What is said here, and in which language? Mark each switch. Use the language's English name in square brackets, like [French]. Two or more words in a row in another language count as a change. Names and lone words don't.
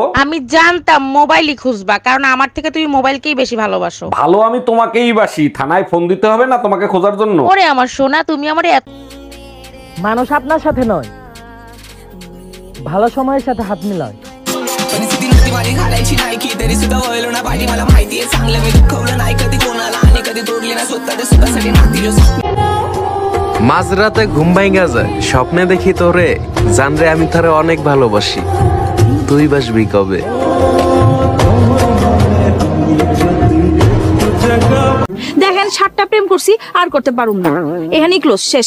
[Bangla] আমি জানতাম মোবাইলই খুঁজবা, কারণ আমার থেকে তুমি মোবাইলকেই বেশি ভালোবাসো। ভালো আমি তোমাকেই বাসি, থানায় ফোন দিতে হবে না তোমাকে খোঁজার জন্য। ওরে আমার সোনা, তুমি আমার মানুষ আপনার সাথে নয়, ভালো সময়ের সাথে হাত মিলায়। [Marathi] चांगलं मी दुखवलं नाही कधी कोणाला आणि कधी तोडली ना स्वतःच्या सुखासाठी नाती [Bangla] মাঝরাতে ঘুম ভাঙা যায় স্বপ্নে দেখি তোরে জানরে আমি তোরে অনেক ভালোবাসি তুই বাসবি কবে দেখেন 7টা প্রেম করছি আর করতে পারুম না এখানেই ক্লোজ শেষ